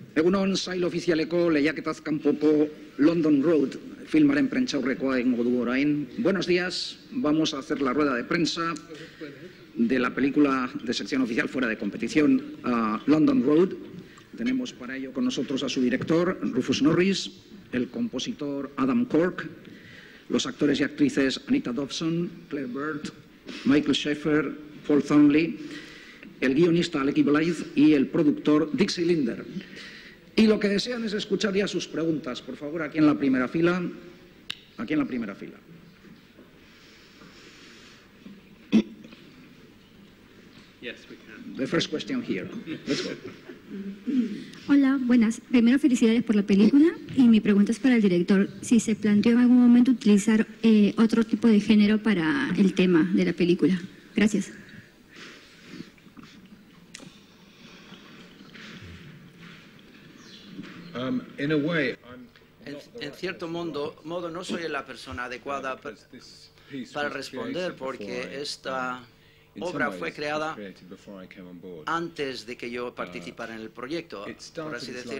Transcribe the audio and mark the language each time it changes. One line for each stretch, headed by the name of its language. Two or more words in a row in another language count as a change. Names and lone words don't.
Basque: Egunon, sail ofizialeko lehiaketaz kanpoko London Road filmaren prentsaurrekoa egingo dugu orain.
Spanish: Buenos días, vamos a hacer la rueda de prensa de la película de sección oficial fuera de competición, London Road. Tenemos para ello con nosotros a su director, Rufus Norris, el compositor Adam Cork, los actores y actrices Anita Dobson, Claire Bird, Michael Schaeffer, Paul Thornley, el guionista Alecky Blythe y el productor Dixie Linder. Y lo que desean es escuchar ya sus preguntas. Por favor, aquí en la primera fila. Aquí en la primera fila.
English: The first question here. Let's go.
Spanish: Hola, buenas. Primero, felicidades por la película. Y mi pregunta es para el director. Si se planteó en algún momento utilizar otro tipo de género para el tema de la película. Gracias. En cierto modo no soy la persona adecuada para responder, porque esta obra fue creada antes de que yo participara en el proyecto, por así decirlo.